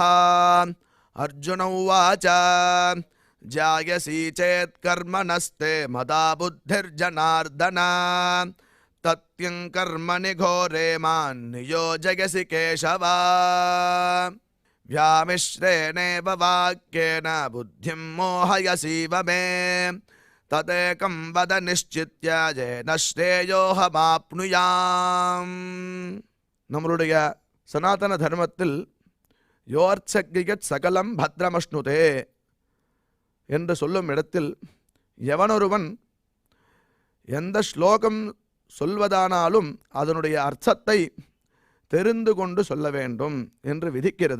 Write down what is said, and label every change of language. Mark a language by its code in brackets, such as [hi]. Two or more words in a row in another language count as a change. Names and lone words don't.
[sa] अर्जुन उवाच जायसी चेत् कर्मणस्ते मदा बुद्धिर्जनार्दन तत्किं कर्मणि घोरे मान् नियोजयसि केशव। व्यामिश्रेणेव वाक्येन बुद्धिं मोहयसीव मे तदेकं वद निश्चित्य येन श्रेयोऽहमाप्नुयाम्। [ta] நம்மளுடைய சனாதன தர்மத்தில் [sa] योर्चयेत् सकलं भद्रमश्नुते [ta] என்று சொல்லும் இடத்தில் எவனொருவன் எந்த ஸ்லோகம் சொல்வதானாலும் அதனுடைய அர்த்தத்தை தெரிந்து கொண்டு சொல்ல வேண்டும் என்று விதிக்கிறது.